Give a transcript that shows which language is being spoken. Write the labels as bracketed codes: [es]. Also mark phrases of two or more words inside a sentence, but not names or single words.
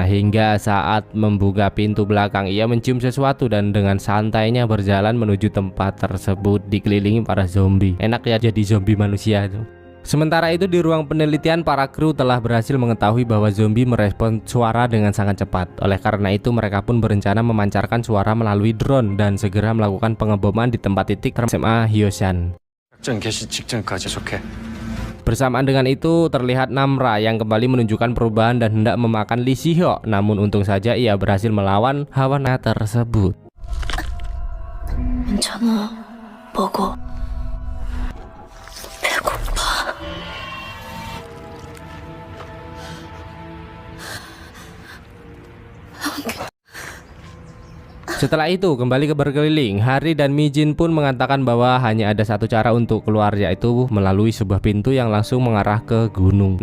[id] Hingga saat membuka pintu belakang, ia mencium sesuatu dan dengan santainya berjalan menuju tempat tersebut dikelilingi para zombie. Enak ya jadi zombie manusia itu. Sementara itu di ruang penelitian, para kru telah berhasil mengetahui bahwa zombie merespon suara dengan sangat cepat. Oleh karena itu mereka pun berencana memancarkan suara melalui drone dan segera melakukan pengeboman di tempat titik SMA Hyosan. [ko] 작전 개시 직전까지 좋게. [id] Bersamaan dengan itu terlihat Namra yang kembali menunjukkan perubahan dan hendak memakan Lee Si-hyo. Namun untung saja ia berhasil melawan hawa tersebut. [ko] 괜찮아. 먹어. 배고파. [id] Setelah itu kembali ke berkeliling, Hari dan Mijin pun mengatakan bahwa hanya ada satu cara untuk keluar, yaitu melalui sebuah pintu yang langsung mengarah ke gunung.